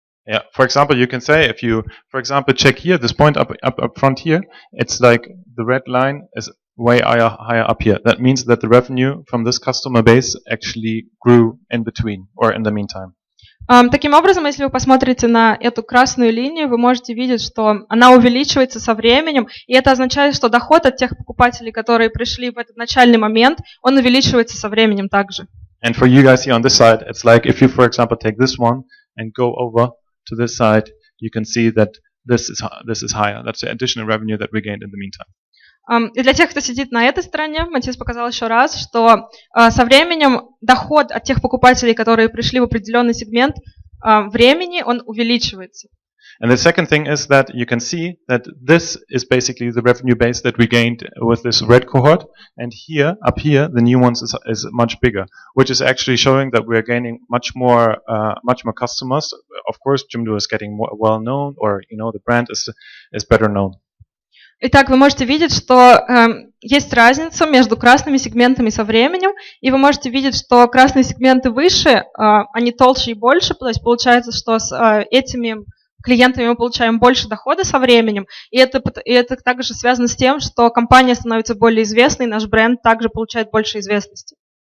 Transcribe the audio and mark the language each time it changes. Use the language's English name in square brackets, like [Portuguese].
[English] Yeah, for example, you can say if you, for example, check here, this point up front here, it's like the red line is way higher up here. That means that the revenue from this customer base actually grew in between or in the meantime. [Russian] Таким образом, если вы посмотрите на эту красную линию, вы можете видеть, что она увеличивается со временем, и это означает, что доход от тех покупателей, которые пришли в этот начальный момент, он увеличивается со временем также. [English] And for you guys here on this side, it's like if you, for example, take this one and go over to this side, you can see that this is higher. That's the additional revenue that we gained in the meantime. [Russian] И для тех, кто сидит на этой стороне, Матиас показал еще раз, что со временем доход от тех покупателей, которые пришли в определенный сегмент времени, он увеличивается. [English] And the second thing is that you can see that this is basically the revenue base that we gained with this red cohort, and here, up here, the new ones is much bigger, which is actually showing that we are gaining much more customers. Of course, Jimdo is getting more well known, or the brand is better known. [Russian] Итак, вы можете видеть, что есть разница между красными сегментами со временем, и вы можете видеть, что красные сегменты выше, они толще и больше, то есть получается, что с этими клиентами мы получаем больше дохода со временем, и это также связано с тем, что компания становится более известной, наш бренд также получает больше известности.